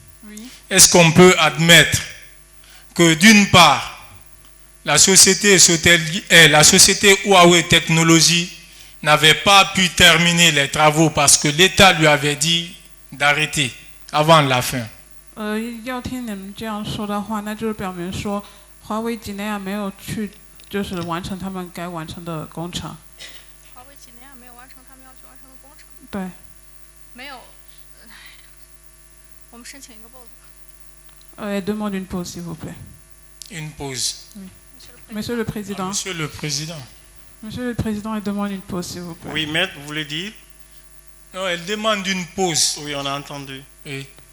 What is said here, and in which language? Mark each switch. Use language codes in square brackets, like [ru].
[fr] Oui. est-ce qu'on peut admettre que d'une part, la société Huawei Technologies n'avait pas pu terminer les travaux parce que l'État lui avait dit d'arrêter avant la fin. [zh] 要听你们这样说的话，那就是表明说华为几内亚没有去，就是完成他们该完成的工程。华为几内亚没有完成他们要去完成的工程。对。没有。我们申请一个 pause 吧。 [fr] Elle demande une pause, s'il vous plaît. Une pause. Oui. Monsieur le Président. Monsieur le Président. Monsieur le Président, elle demande une pause, s'il vous plaît. Oui, maître, vous voulez dire? Non, elle demande une pause. Oui, on a entendu. Oui.